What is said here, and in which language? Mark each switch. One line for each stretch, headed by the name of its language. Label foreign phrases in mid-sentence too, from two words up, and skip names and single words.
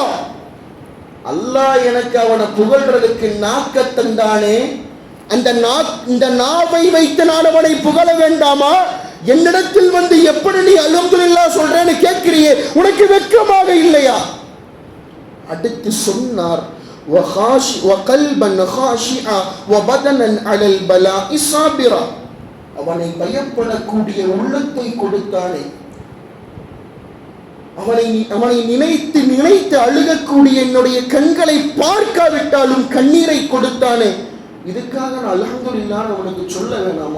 Tamil: அல்லாஹ் எனக்கு அவனை புகழ்றதுக்கு நாக்க தந்தானே, இந்த நாவை வைத்து நான் அவனை புகழ வேண்டாமா? என்னிடத்தில் வந்து எப்படி நீ அல்ஹம்துலில்லாஹ் சொல்றேன்னு கேட்கிறியே, உனக்கு வெட்கமாக இல்லையா? அடுத்து சொன்னார்,
Arabic: وقلبا خاشعا وبدنا على البلاء صابرا.
Tamil: அவனை பயப்படக்கூடிய உள்ளத்தை கொடுத்தானே, அவனை நினைத்து நினைத்து அழுகக்கூடிய என்னுடைய கண்களை பார்க்காவிட்டாலும் கண்ணீரை கொடுத்தானே, இதுக்காக நான் அல்ஹம்துலில்லாஹ் அவனுக்கு சொல்ல வேணாமா?